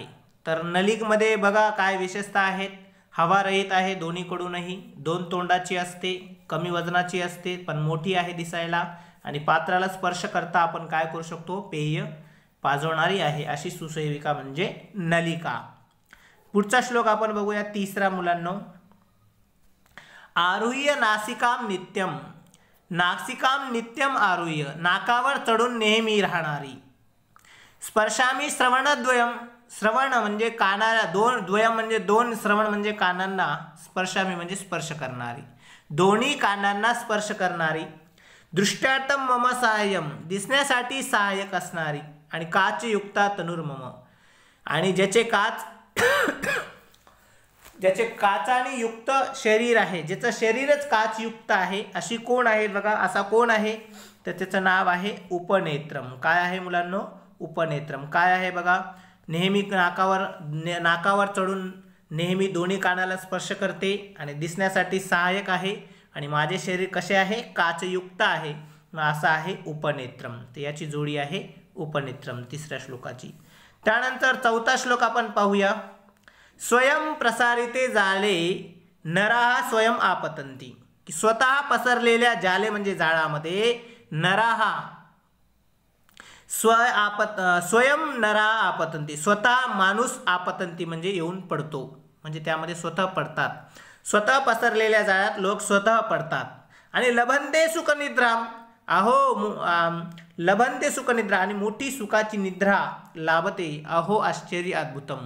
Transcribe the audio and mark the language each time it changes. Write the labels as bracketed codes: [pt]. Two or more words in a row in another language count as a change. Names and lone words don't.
[mr] तर नलिकेमध्ये बघा काय विशेषता आहेत, हवा रहित आहे दोन्हीकडूनही, दोन तोंडाची असते, कमी वजनाची असते पण मोठी आहे दिसायला, आणि पात्राला स्पर्श करता आपण काय करू शकतो, पेय पाजवणारी आहे, अशी सुसेविका म्हणजे नलिका। पुढचा श्लोक आपण बघूया, तिसरा मुलांनो। [sa] आरुह्य नासिकाम नित्यम, नासिकाम नित्यम आरुह्य, [mr] नाकावर चढून नेहमी राहणारी। [sa] स्पर्शामी श्रवणद्वयम, [mr] श्रवण म्हणजे कानाला, दोन, द्वयम म्हणजे दोन, श्रवण म्हणजे कानांना, स्पर्शामी म्हणजे स्पर्श करणारी, दोन्ही कानांना स्पर्श करणारी। [sa] दृष्ट्यार्थम मम सहाय्यम, [mr] दिसण्यासाठी सहाय्यक असणारी, आणि [sa] काचयुक्ता तनुर्मम, [mr] आणि ज्याचे काचाने युक्त शरीर आहे, ज्याचं शरीरच काचयुक्त आहे, अशी कोण आहे बघा, असा कोण आहे? तर त्याचं नाव आहे उपनेत्रम। काय आहे मुलांनो? उपनेत्रम। काय आहे बघा, नेहमी नाकावर चढून नेहमी दोन्ही कानाला स्पर्श करते आणि दिसण्यासाठी सहाय्यक आहे आणि माझे शरीर कसे आहे काचयुक्त आहे मग असं आहे उपनेत्रम. तर याची जोडी आहे उपनेत्रम तिसऱ्या श्लोकाची. त्यानंतर चौथा श्लोक आपण पाहूया. [sa] स्वयं प्रसारिते जाळे नराः स्वयं आपतंती. [mr] की स्वतः पसरलेल्या जाळे म्हणजे जाळामध्ये [sa] नराः स्वयं नरा आपतंती [mr] स्वतः माणूस आपतंती म्हणजे येऊन पडतो म्हणजे त्यामध्ये स्वतः पडतात. स्वतः पसरलेल्या जाळ्यात लोक स्वतः पडतात. आणि [sa] लभंते सुखनिद्राम [mr] अहो [sa] लभंते सुखनिद्रा [mr] आणि मोठी सुखाची निद्रा लाभते अहो [sa] आश्चर्य अद्भुतम.